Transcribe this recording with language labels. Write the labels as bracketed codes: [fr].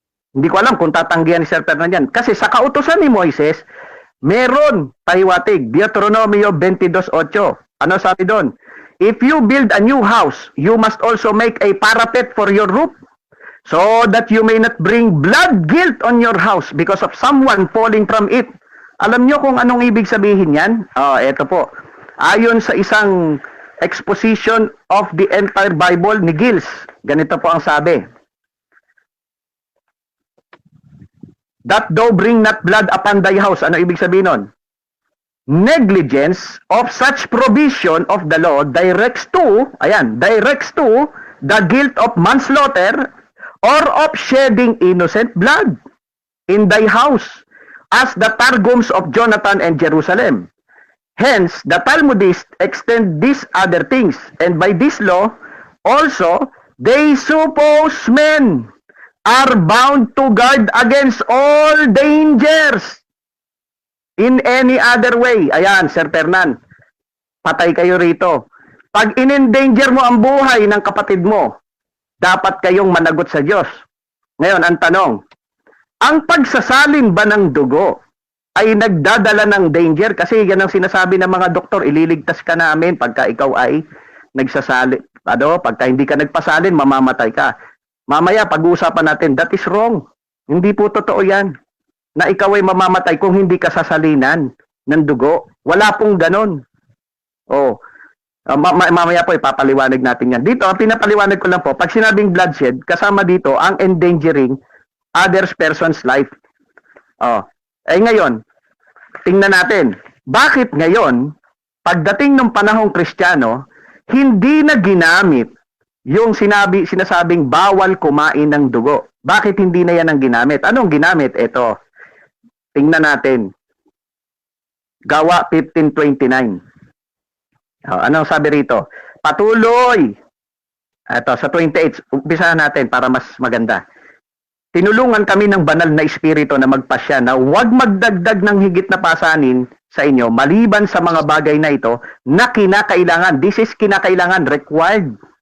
[tl] Hindi ko alam kung tatanggihan ni Sir Fernan yan. Kasi sa kautusan ni Moises, meron pahiwatig, Deuteronomio 22:8. Ano sabi doon? [en] If you build a new house, you must also make a parapet for your roof, so that you may not bring blood guilt on your house because of someone falling from it. [tl] Alam nyo kung anong ibig sabihin yan? Eto po. Ayon sa isang exposition of the entire Bible ni Giles, ganito po ang sabi. [en] That thou bring not blood upon thy house. [tl] Ano ibig sabihin nun? [en] Negligence of such provision of the law directs to the guilt of manslaughter or of shedding innocent blood in thy house, as the Targums of Jonathan and Jerusalem. Hence, the Talmudists extend these other things, and by this law also they suppose men are bound to guard against all dangers in any other way. [tl] Ayan, Sir Fernan, patay kayo rito. Pag in-endanger mo ang buhay ng kapatid mo, dapat kayong managot sa Diyos. Ngayon, ang tanong, ang pagsasalin ba ng dugo ay nagdadala ng danger? Kasi yan ang sinasabi ng mga doktor, ililigtas ka namin pagka ikaw ay nagsasalin. Pagka hindi ka nagpasalin, mamamatay ka. Mamaya, pag-uusapan natin, [en] that is wrong. [tl] Hindi po totoo yan, na ikaw ay mamamatay kung hindi ka sasalinan ng dugo. Wala pong ganon. Mamaya po, ipapaliwanag natin yan. Dito, ang pinapaliwanag ko lang po, pag sinabing bloodshed, kasama dito ang [en] endangering others person's life. [tl] Ngayon, tingnan natin, bakit ngayon, pagdating ng panahong Kristiyano, hindi na ginamit yung sinasabing bawal kumain ng dugo. Bakit hindi na yan ang ginamit? Anong ginamit? Ito, tingnan natin. Gawa 15:29. Anong sabi rito? Patuloy. Ito, sa 28. Umpisahan natin para mas maganda. Tinulungan kami ng banal na espiritu na magpasya na huwag magdagdag ng higit na pasanin sa inyo maliban sa mga bagay na ito na kinakailangan. [en] This is kinakailangan, required.